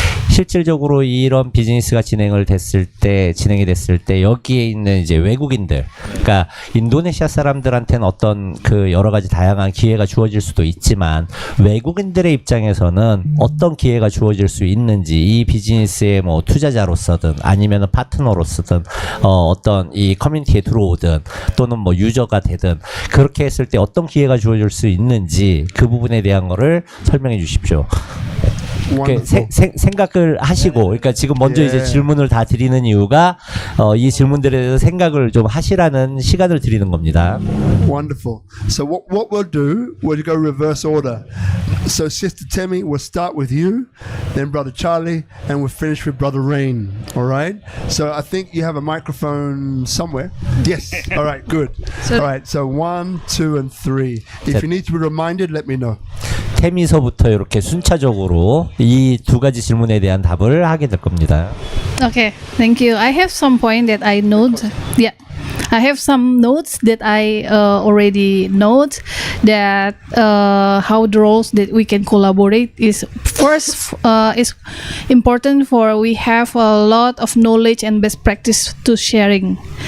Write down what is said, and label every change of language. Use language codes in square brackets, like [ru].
[ko] 실질적으로 이런 비즈니스가 진행이 됐을 때 여기에 있는 이제 외국인들, 그러니까 인도네시아 사람들한테는 어떤 그 여러 가지 다양한 기회가 주어질 수도 있지만, 외국인들의 입장에서는 어떤 기회가 주어질 수 있는지, 이 비즈니스의 뭐 투자자로서든 아니면 파트너로서든 어떤 이 커뮤니티에 들어오든 또는 뭐 유저가 되든 그렇게 했을 때 어떤 기회가 주어질 수 있는지 그 부분에 대한 거를 설명해 주십시오. 생각을 하시고, 그러니까 지금 먼저 이제 질문을 다 드리는 이유가 이 질문들에 대해서 생각을 좀 하시라는 시간을 드리는 겁니다. [en] Wonderful. So what we'll do, we'll go reverse order. So Sister Temi, we'll start with you, then Brother Charlie, and we'll finish with Brother Rain. All right? So I think you have a microphone somewhere. Yes. All right, good. All right, so 1, 2, and 3. If you need to be reminded, let me know. [ko] 태미서부터 이렇게 순차적으로 이 두 가지 질문에 대한 답을 하게 될 겁니다. [en] Okay, thank you. I have some point that I note. Yeah. I have some notes that I already note that how the roles that we can collaborate is first is important for we have a lot of knowledge and best practice to sharing.